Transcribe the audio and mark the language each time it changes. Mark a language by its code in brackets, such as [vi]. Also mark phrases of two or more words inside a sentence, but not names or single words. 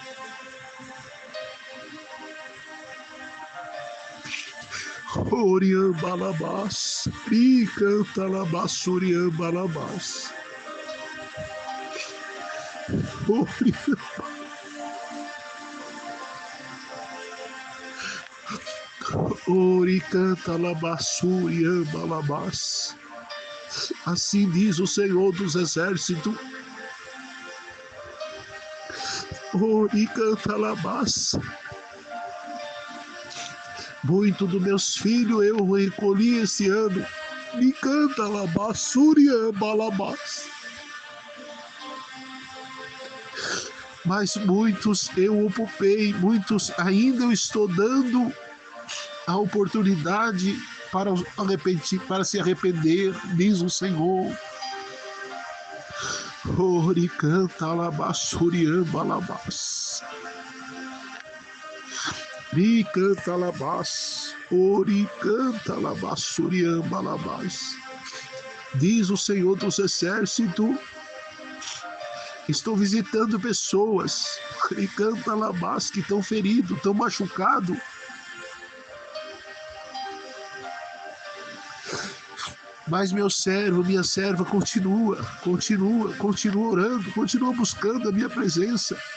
[pt] Oriam balabas, ricanta labassuriam balabas. Oricanta labassuriam balabas. Assim diz o Senhor dos Exércitos. Oricanta labas. Muito dos meus filhos eu recolhi esse ano. Ricanta labassuriam balabas. Mas muitos eu ocupei, muitos ainda eu estou dando a oportunidade para se arrepender, diz o Senhor. Oricanta labassuriam balabas. Ricanta labas. Oricanta labassuriam balabas. Diz o Senhor dos Exércitos. Estou visitando pessoas, ricanta labas, que estão feridos, estão machucados. Mas meu servo, minha serva continua orando, continua buscando a minha presença.